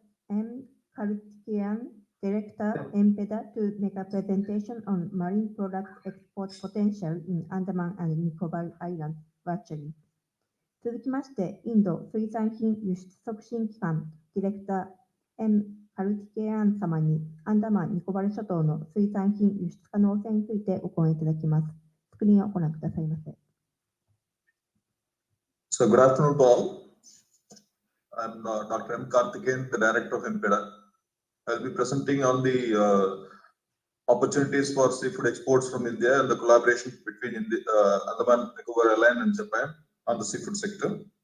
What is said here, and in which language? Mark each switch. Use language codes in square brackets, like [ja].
[en] M. Karthikeyan, Director, MPEDA, to make a presentation on marine product export potential in Andaman and Nicobar Islands virtually. [ja] 続きまして、インド水産品輸出促進機関ディレクター M. カルティケアン様にアンダマン・ニコバル諸島の水産品輸出可能性についてお講演いただきます。スクリーンをご覧くださいませ。 [en] So good afternoon to all. I'm Dr. M. Karthikeyan, the Director of MPEDA. I'll be presenting on the opportunities for seafood exports from India and the collaboration between Andaman, Nicobar Island and Japan on the seafood sector.